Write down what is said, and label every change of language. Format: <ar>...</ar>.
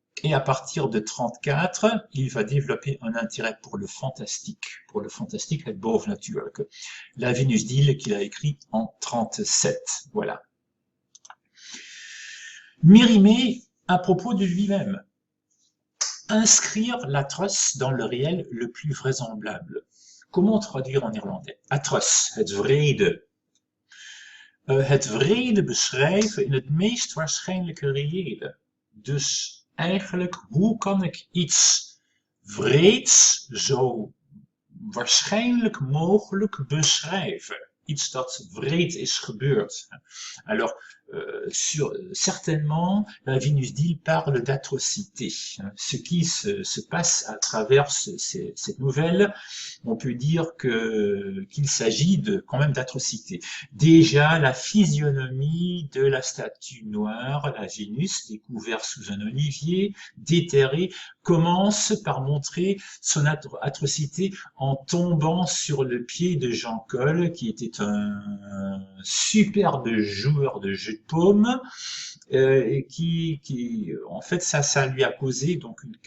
<fr>Et à partir de 1934, il va développer un intérêt pour le fantastique het bovennatuurlijke, la Vénus d'île qu'il a écrit en 1937. Voilà. Mérimée, à propos de lui-même, inscrire l'atroce dans le réel le plus vraisemblable. Comment traduire en irlandais? Atroce,</fr> <nl>het wrede. Het wrede beschrijven in het meest waarschijnlijke reële. Dus eigenlijk, hoe kan ik iets wreeds zo waarschijnlijk mogelijk beschrijven? Iets dat wreed is gebeurd.</nl> <fr>Alors, certainement, la Vénus d'île parle d'atrocité. Ce qui se passe à travers cette nouvelle, on peut dire qu'il s'agit quand même d'atrocité. Déjà, la physionomie de la statue noire, la Vénus, découverte sous un olivier, déterré, commence par montrer son atrocité en tombant sur le pied de Jean Coll, qui était un superbe joueur de jeu de paume, et qui en fait ça lui a causé donc</fr>